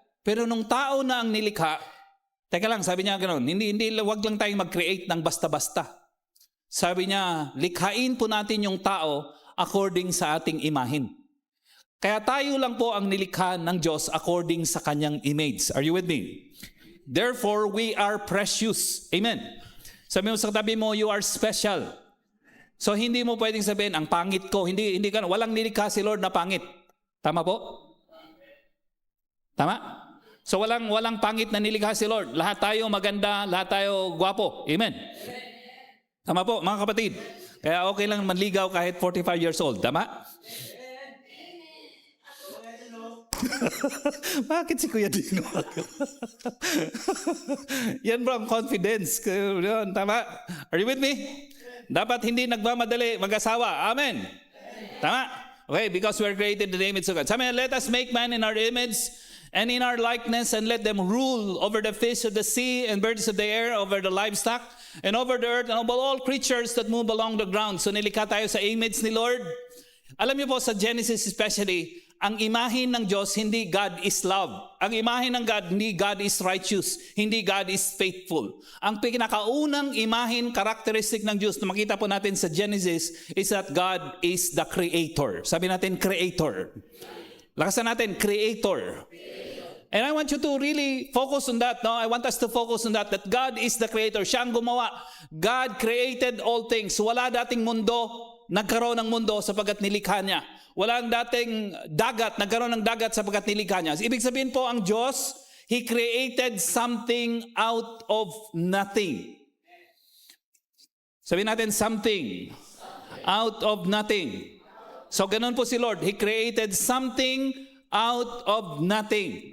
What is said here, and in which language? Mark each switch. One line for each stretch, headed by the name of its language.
Filipino: Pero nung tao na ang nilikha, teka lang, sabi niya ganoon, wag lang tayong mag-create ng basta-basta. Sabi niya, likhain po natin yung tao according sa ating imahin. Kaya tayo lang po ang nilikha ng Diyos according sa kanyang image.
English: Are you with me? Therefore, we are precious.
Filipino: Amen. Sabi mo sa katabi mo,
English: you are special.
Filipino: So hindi mo pwedeng sabihin, ang pangit ko. Hindi ka, walang nilikha si Lord na pangit. Tama po? Tama? So walang pangit na nilikha si Lord. Lahat tayo maganda, lahat tayo gwapo. Amen. Tama po, mga kapatid. Kaya okay lang manligaw kahit 45 years old. Tama? Bakit si Kuya Dino? Yan bro, ang confidence. Yan, tama?
English: Are you with me?
Filipino: Dapat hindi nagmamadali mag-asawa. Amen. Tama?
English: Okay, because we are created in the image of God. Sabi, let us make man in our image and in our likeness, and let them rule over the fish of the sea and birds of the air, over the livestock, and over the earth, and over all creatures that move along the ground.
Filipino: So nilikha tayo sa image ni Lord. Alam niyo po, sa Genesis especially, ang imahin ng Diyos, hindi
English: God is love.
Filipino: Ang imahin ng God, hindi
English: God is righteous.
Filipino: Hindi
English: God is faithful.
Filipino: Ang pinakaunang imahin, characteristic ng Diyos na makita po natin sa Genesis
English: is that God is the creator.
Filipino: Sabi natin, creator. Lakasan natin, creator.
English: And I want you to really focus on that. No? I want us to focus on that God is the creator.
Filipino: Siya ang gumawa.
English: God created all things.
Filipino: Wala dating mundo, nagkaroon ng mundo sapagkat nilikha niya. Walang dating dagat, nagkaroon ng dagat sapagkat nilikha niya. Ibig sabihin po, ang Diyos,
English: He created something out of nothing.
Filipino: Sabihin natin,
English: something out of nothing.
Filipino: So ganun po si Lord.
English: He created something out of nothing.